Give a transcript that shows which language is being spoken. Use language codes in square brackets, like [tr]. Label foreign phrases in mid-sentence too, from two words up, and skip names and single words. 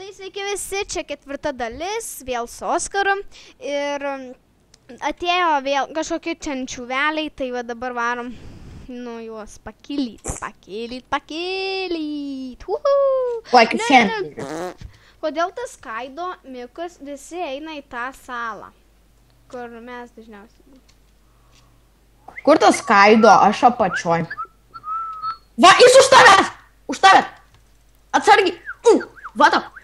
[lt] Sveiki visi, čia 4 dalis, vėl su Oskaru ir atėjo vėl kažkokie čenčiuveliai, tai va dabar varom nu juos pakilyt. [en] Like a champion. [lt] Kodėl tas Skaido, Mikus, visi eina į tą salą, kur mes dažniausiai. Kur tas Skaido, aš apačioj. Va, jis už tavęs! Už tavęs! Atsargiai! Va tau!